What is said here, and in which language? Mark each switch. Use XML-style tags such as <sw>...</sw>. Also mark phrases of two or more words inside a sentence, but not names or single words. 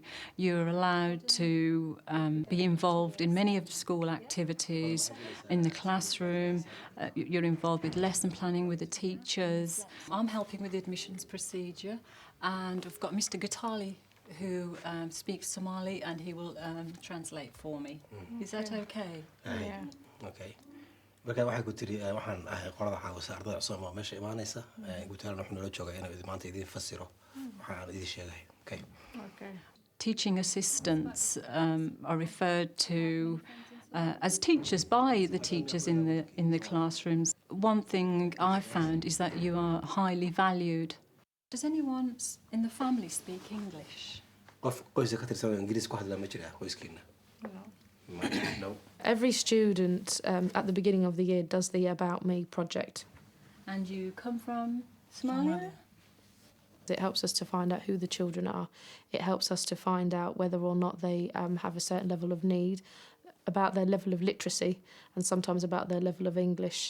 <en>You're allowed to be involved in many of the school activities, in the classroom. You're involved with lesson planning with the teachers. I'm helping with the admissions procedure, and I've got Mr. Gatali who speaks Somali, and he will translate for me. Is that okay? Yeah. Okay.</en> <so>marka waxa ku tiri waxaan ahay qolada xaawisa ardayda Soomaaliya meesha imaanaysa guutaana wuxuu nala joogaa inuu maanta idin fasiro waxaan idin sheegay.</so> <en>Okay. Teaching assistants are referred to as teachers by the teachers in the classrooms. One thing I found is that you are highly valued. Does anyone in the family speak English?</en> <so>qof qoyska ka tirsan Ingiriis ku hadla ma jira qoyskiina?</so> <en>No. Every student at the beginning of the year does the About Me project. And you come from Somalia? It helps us to find out who the children are. It helps us to find out whether or not they have a certain level of need, about their level of literacy, and sometimes about their level of English.</en>